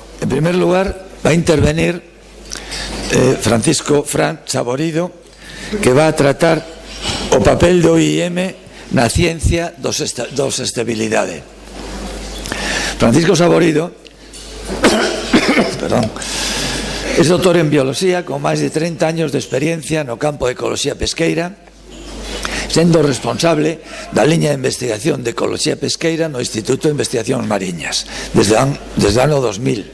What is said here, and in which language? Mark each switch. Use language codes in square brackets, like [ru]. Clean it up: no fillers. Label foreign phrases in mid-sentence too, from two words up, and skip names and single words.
[es] primer lugar, va a intervenir Francisco Fran Saborido, que va a tratar [gl] o papel do IEM na ciencia dos estabilidade. Francisco Saborido é doutor en bioloxía con máis de 30 años de experiencia no campo de ecoloxía pesqueira, sendo responsable da liña de investigación de ecoloxía pesqueira no Instituto de Investigacións Mariñas desde o ano 2000.